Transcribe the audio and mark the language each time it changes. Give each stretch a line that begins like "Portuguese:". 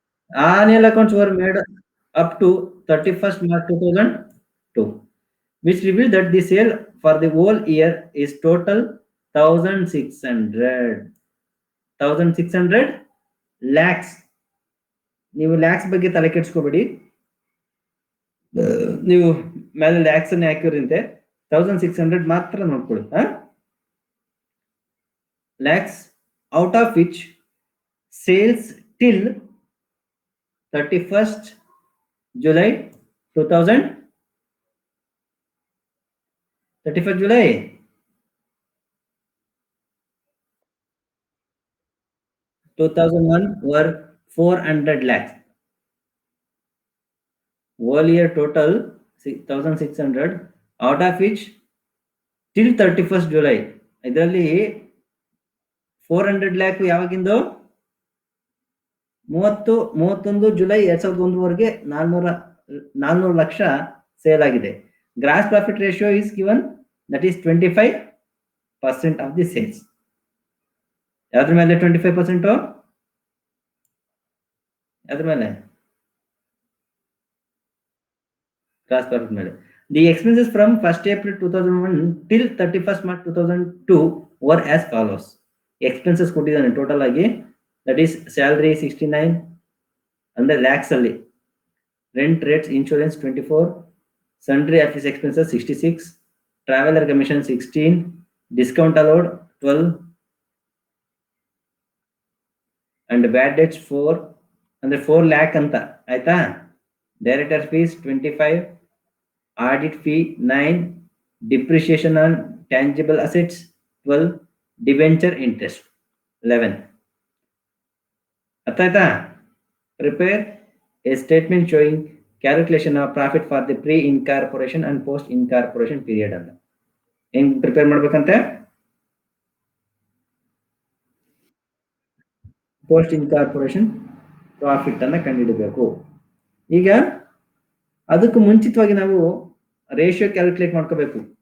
English: Annual accounts were made up to 31st March 2002, which revealed that the sale for the whole year is total 1600 lakhs.
Kannada: ನೀವು ಲ್ಯಾಕ್ಸ್ ಬಗ್ಗೆ ತಲೆ ಕೆಡಿಸ್ಕೋಬೇಡಿ, ನೀವು ಮೇಲೆ ಲ್ಯಾಕ್ಸ್ ಅನ್ನು ಹಾಕಿರಂತೆ 1600 ಮಾತ್ರ ನೋಡ್ಕೊಳ್ಳಿ.
English: Lakhs out of which sales till 31st July 2000 31st July 2001 were 400 lakhs. Whole year total 1600, out of which till 31st July
Kannada: ಇದರಲ್ಲಿ 400 lac ಯಾವಾಗಿಂದು 31 July 2001 ವರೆಗೆ 400 ಲಕ್ಷ ಸೇಲ್ ಆಗಿದೆ.
English: Gross profit ratio is given, that is 25% of the sales.
Kannada: ಯಾವ್ದ್ರ ಮೇಲೆ 25%? ಯಾವ್ದ್ರ ಮೇಲೆ? Gross profit ಮೇಲೆ.
English: The expenses from 1st April 2001 till 31st March 2002 were as follows. Expenses
Kannada: ಕೊಟ್ಟಿದ್ದಾನೆ total ಆಗಿ,
English: that is salary 69
Kannada: ಅಂದ್ರೆ ಲ್ಯಾಕ್ಸ್ ಅಲ್ಲಿ,
English: rent rates insurance 24, sundry office expenses 66, traveler commission 16, discount allowed 12, and bad debts 4
Kannada: ಅಂದ್ರೆ 4 lakh ಅಂತ ಆಯ್ತಾ.
English: Director fees 25, audit fee 9, depreciation on tangible assets 12, debenture interest 11.
Kannada: ಅರ್ಥ ಆಯ್ತಾ?
English: Prepare a statement showing calculation of profit for the pre incorporation and post incorporation period ಅಂತ.
Kannada: ಹೆಂಗ್ prepare ಮಾಡ್ಬೇಕಂತೆ? Post incorporation profit ಅನ್ನ ಕಂಡುಹಿಡಬೇಕು. ಈಗ ಅದಕ್ಕೆ ಮುಂಚಿತವಾಗಿ ನಾವು ರೇಷಿಯೋ ಕ್ಯಾಲ್ಕುಲೇಟ್ ಮಾಡ್ಕೋಬೇಕು.